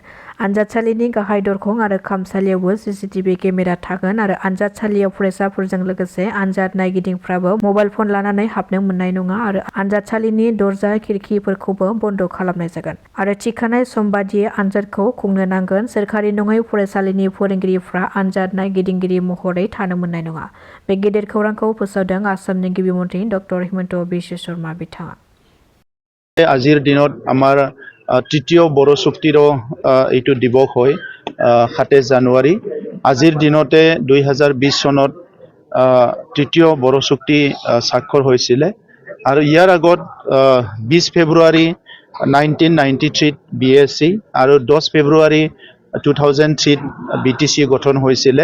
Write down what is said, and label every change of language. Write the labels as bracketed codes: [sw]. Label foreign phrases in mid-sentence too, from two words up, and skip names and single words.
[brx] आनजादसालिनि गाहाय दरखं आरो खामसालियावबो [en] CCTV camera [brx] थागोन आरो आनजादसालियाव फरायसाफोरजों लोगोसे आनजाद नायगिरिफ्राबो [en] mobile phone [brx] लानानै हाबनो मोननाय नङा आरो आनजादसालिनि दरजा खिरखिफोरखौबो बन्द खालामनाय जागोन आरो थिखानाय सम बादियै आनजादखौ खुंनो नांगोन। सोरखारि नङै फरायसालिनि फोरोंगिरिफ्रा आनजाद नायगिरिगिरि महरै थानो मोननाय नङा। बे गेदेर खौरांखौ फोसावदों आसामनि गिबि मन्थ्रि डक्टर हिमन्त बिश्व शर्मा बिथाङा। [as] আজিৰ দিনত আমাৰ তৃতীয় বড়ো চুক্তিৰ এইটো দিৱস হয় 27 জানুৱাৰী। আজিৰ দিনতে 2020 চনত তৃতীয় বড়ো চুক্তি স্বাক্ষৰ হৈছিলে আৰু ইয়াৰ আগত 20 ফেব্ৰুৱাৰী 1993 BSc আৰু 10 ফেব্ৰুৱাৰী 2003 BTC গঠন হৈছিলে।